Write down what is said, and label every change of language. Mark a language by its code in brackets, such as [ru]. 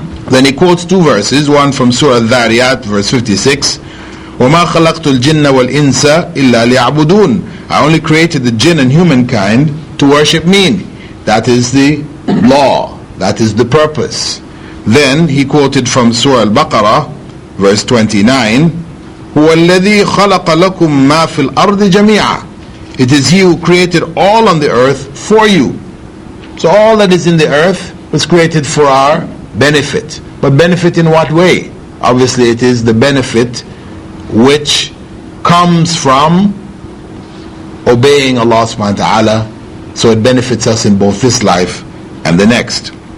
[en] Then he quotes two verses, one from Surah Al-Dhariyat, verse 56, [ar] وَمَا خَلَقْتُ الْجِنَّ وَالْإِنسَ إِلَّا لِيَعْبُدُونَ. [en] I only created the jinn and humankind to worship me. That is the law, that is the purpose. Then he quoted from Surah Al-Baqarah, verse 29, [ar] هُوَ الَّذِي خَلَقَ لَكُم مَا فِي الْأَرْضِ جَمِيعًا. [en] It is he who created all on the earth for you. So all that is in the earth was created for our benefit. But benefit in what way? Obviously it is the benefit which comes from obeying Allah subhanahu wa ta'ala. So it benefits us in both this life and the next.